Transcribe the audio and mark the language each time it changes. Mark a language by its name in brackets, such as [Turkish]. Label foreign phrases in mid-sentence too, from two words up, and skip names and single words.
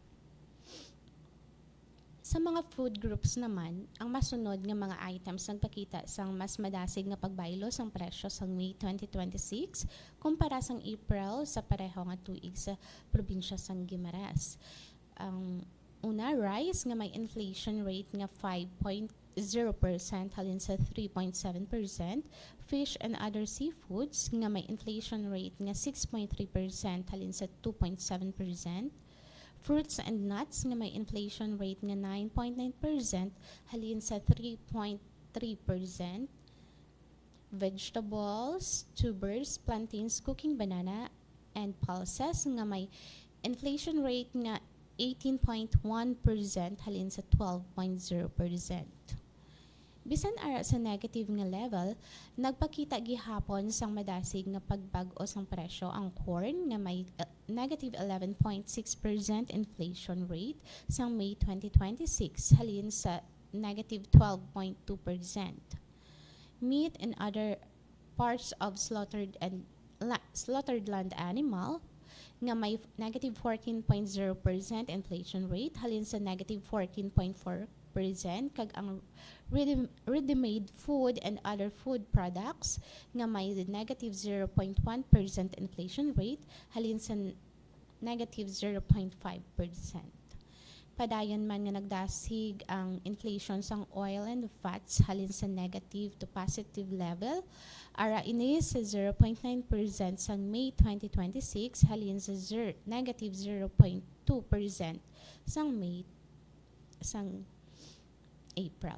[Hiligaynon] Sa mga [English] food groups [Hiligaynon] naman, ang masunod nga mga items nagpakita sang mas madasig nga pagbaylo sang presyo sang May 2026 kumpara sang April sa pareho nga tuig sa probinsya sang Guimaras. Ang una, rice nga may [English] inflation rate [Hiligaynon] nga 5.0% halin sa 3.7%, [English] fish and other seafoods [Hiligaynon] nga may [English] inflation rate [Hiligaynon] nga 6.3% halin sa 2.7%, [English] fruits and nuts [Hiligaynon] nga may [English] inflation rate [Hiligaynon] nga 9.9% halin sa 3.3%, [English] vegetables, tubers, plantains, cooking banana, and pulses [Hiligaynon] nga may [English] inflation rate [Hiligaynon] nga 18.1% halin sa 12.0%. Bisan ara sa negative nga level, nagpakita gihapon sang madasig nga pagbag-o sang presyo ang corn nga may negative 11.6% [English] inflation rate [Hiligaynon] sang May 2026 halin sa negative 12.2%. [English] Meat and other parts of slaughtered land animal [Hiligaynon] nga may negative 14.0% [English] inflation rate [Hiligaynon] halin sa negative 14.4%, kag ang [English] ready-made food and other food products [Hiligaynon] nga may negative 0.1% [English] inflation rate [Hiligaynon] halin sa negative 0.5%. Padayon man nga nagdasig ang inflation sang [English] oil and fats [Hiligaynon] halin sa [English] negative to positive level, [Hiligaynon] ara ini sa 0.9% sang May 2026 halin sa negative 0.2% sang May sang April.